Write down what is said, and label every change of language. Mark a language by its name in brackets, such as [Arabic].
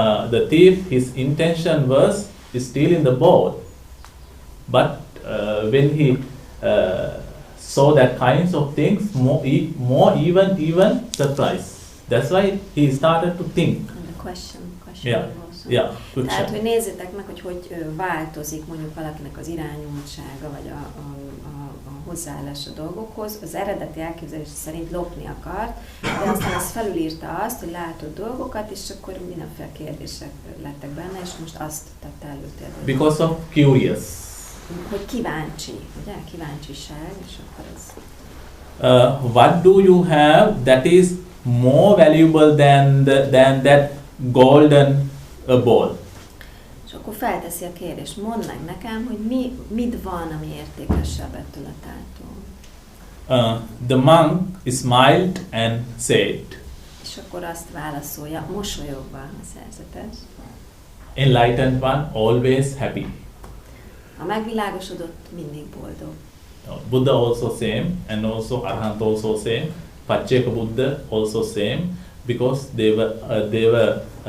[English] The thief, his intention was to steal in the ball. But when he saw that kinds of things, more even surprise. That's why he started to think. And the question Yeah, good. [Hungarian] Tehát, hogy nézzétek meg, hogy változik mondjuk valakinek az irányultsága, vagy a hozzáállás a dolgokhoz. Az eredeti elképzelés szerint lopni akart, de aztán az felülírta azt, hogy látott dolgokat, és akkor mindenféle kérdések lettek benne, és most azt tette előtérbe. [English] Because of curious. [Hungarian] Hogy kíváncsi, ugye? Kíváncsiság, és akkor ez... [English] What do you have that is more valuable than that golden ball? [Hungarian] És akkor felteszi a kérdést, mondd meg nekem, hogy mit van, ami értékesebb ettől a tártól. [English] The monk smiled and said. [Hungarian] És akkor azt válaszolja, mosolyogva a szerzetes. [English] Enlightened one, always happy. [Hungarian] A megvilágosodott mindig boldog. [English] Buddha also same, and also Arhat also same. Pacceka Buddha also same, because they were